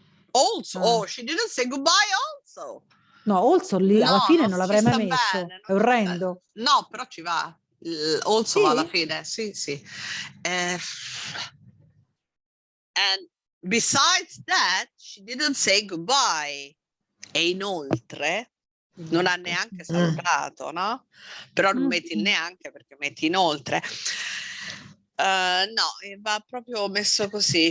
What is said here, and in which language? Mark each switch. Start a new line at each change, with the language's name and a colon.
English: Also, oh, she didn't say goodbye also.
Italian: No, also lì alla fine non l'avrei mai messo. Bene, è orrendo. No, però ci va. Also va alla fine, sì.
English: And besides that, she didn't say goodbye.
Italian: E inoltre non ha neanche salutato, no? Però non metti il neanche perché metti inoltre. No, va proprio messo così.